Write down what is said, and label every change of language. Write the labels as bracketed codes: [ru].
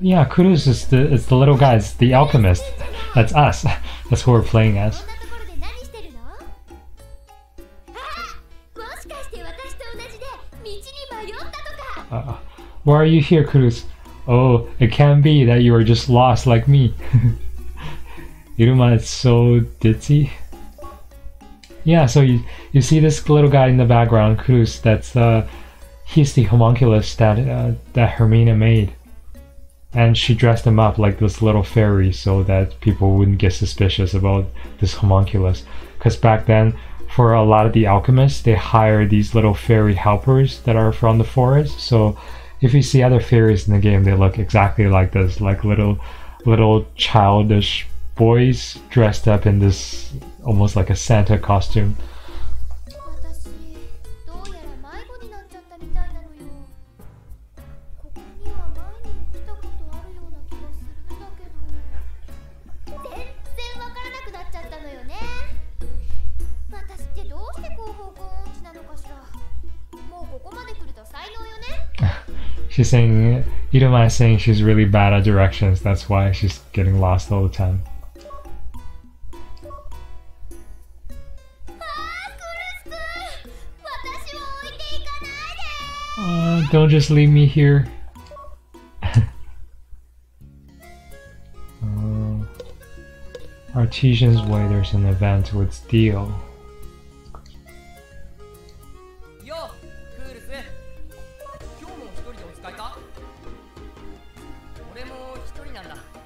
[en] Culus is the little guy, it's the alchemist. That's us. That's who we're playing as. [ja] こんなところで何してるの？あ、もしかして私と同じで道に迷ったとか。 [en] Why are you here, Culus? Oh, it can't be that you are just lost like me. Iruma is so ditzy. Yeah, so you see this little guy in the background, Culus. That's he's the homunculus that Hermina made, and she dressed him up like this little fairy so that people wouldn't get suspicious about this homunculus. Because back then, for a lot of the alchemists, they hired these little fairy helpers that are from the forest. So if you see other fairies in the game, they look exactly like this, like little childish boys dressed up in this almost like a Santa costume. [ja] 私どうやら迷子になっちゃったみたいなのよ。ここには前にも来たことあるような気がするんだけど、全然わからなくなっちゃったのよね。私ってどうしてこう方向音痴なのかしら。もうここまで来ると才能よね。 [en] She's saying, Iruma is saying she's really bad at directions. That's why she's getting lost all the time. Don't just leave me here. Artisan's Way, there's an event with steel. [ja] よう、クールス。今日も一人でお使いか？俺も一人なんだ。